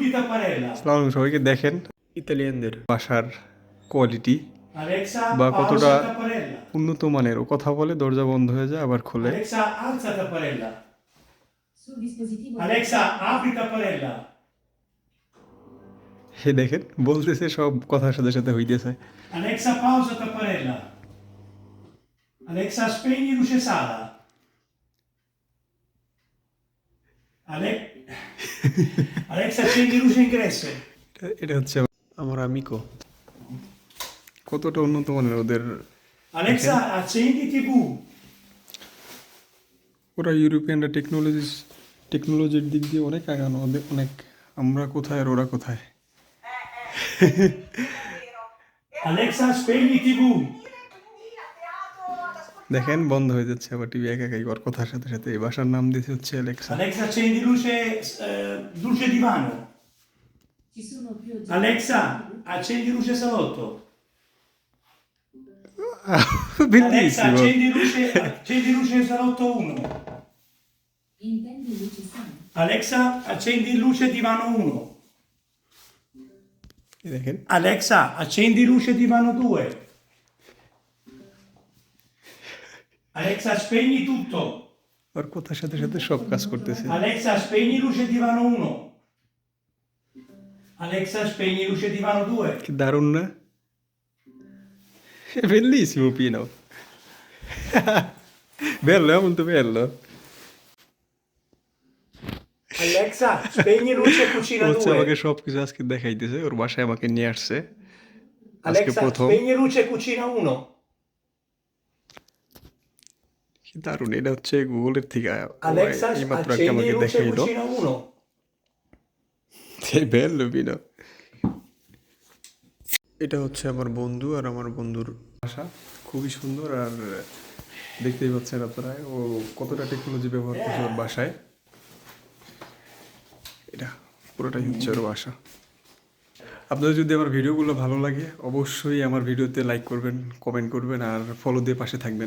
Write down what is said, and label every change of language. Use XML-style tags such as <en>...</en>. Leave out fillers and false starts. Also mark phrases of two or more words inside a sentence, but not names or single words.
<it>apri tapparella.</it> <bn>আসসালামু সবাইকে দেখেন ইতালিয়ানদের ভাষার কোয়ালিটি Alexa, বা pausa কতটা tapparella. উন্নত মানের। ও কথা বলে দরজা বন্ধ হয়ে যায় আবার খোলে।</bn> <it>Alexa, alza tapparella. Sul dispositivo. Alexa, apri tapparella.</it> <bn>হে দেখেন বলতেছে সব কথার সাথে সাথে হইতেছে।</bn> <it>Alexa, pausa tapparella. Alexa, spegni luce sala. Alexa, accendi luce ingresso.</it> <bn>এটা হচ্ছে আমার আমিকো। কতটা উন্নত মানের ওদের।</bn> <it>Alexa, accendi TV.</it> <bn>ওরা ইউরোপিয়ানরা টেকনোলজির দিক দিয়ে অনেক আগানো, ওদের অনেক। আমরা কোথায় আর ওরা কোথায়।</bn> <it>Alexa, spegni TV.</it> <bn>দেখেন বন্ধ হয়ে যাচ্ছে আবার টিভি একা একাই ওর কথার সাথে সাথে। এই বাসার নাম দিয়েছে হচ্ছে অ্যালেক্সা।</bn> <it>Alexa, accendi luce divano. Ci sono più oggetti. Alexa, accendi luce salotto. Alexa, Bellissimo. accendi luce salotto 1. Intendi luci sana. Alexa, accendi luce divano 1.</it> <bn>এই দেখেন</bn> <it>Alexa, accendi luce divano 2. Alexa, spegni tutto.</it> <bn>ওর কথার সাথে সাথে সব কাজ করতেছে।</bn> <it>Alexa, spegni luce divano 1. Alexa, spegni luce divano 2.</it> <bn>কি দারুণ না?</bn> <it>Bellissimo Pino. Bello, è molto bello. Alexa, spegni luce cucina</it> <bn>হচ্ছে 2. আমাকে সব কিছু আজকে দেখাইতেছে, ওর বাসায় আমাকে নিয়ে আসছে আজকে Alexa, প্রথম।</bn> <it>spegni luce cucina 1.</it> <bn>কি দারুণ, এটা হচ্ছে গুগলের থেকে Alexa, এইমাত্র accendi আমাকে luce দেখাইলো। cucina 1.</bn> <it>Che bello Pino.</it> <bn>এটা হচ্ছে আমার বন্ধু আর আমার বন্ধুর বাসা, খুবই সুন্দর। আর দেখতেই পাচ্ছেন আপনারা ও কতটা টেকনোলজি ব্যবহার করছে ওর বাসায়। এটা পুরোটাই হচ্ছে ওর বাসা। আপনাদের যদি আমার ভিডিওগুলো ভালো লাগে অবশ্যই আমার ভিডিওতে লাইক করবেন, কমেন্ট করবেন আর ফলো দিয়ে পাশে থাকবেন।</bn>